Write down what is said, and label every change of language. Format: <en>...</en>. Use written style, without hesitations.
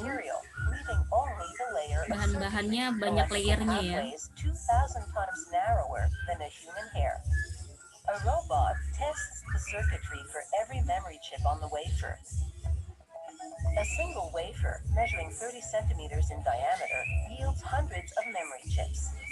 <en>material, leaving only the layer of</en> <id>Bahan-bahannya banyak layernya ya.</id> <en>2,000 times narrower than a human hair. A robot tests the circuitry for every memory chip on the wafer. A single wafer, measuring 30 centimeters in diameter, yields hundreds of memory chips.</en>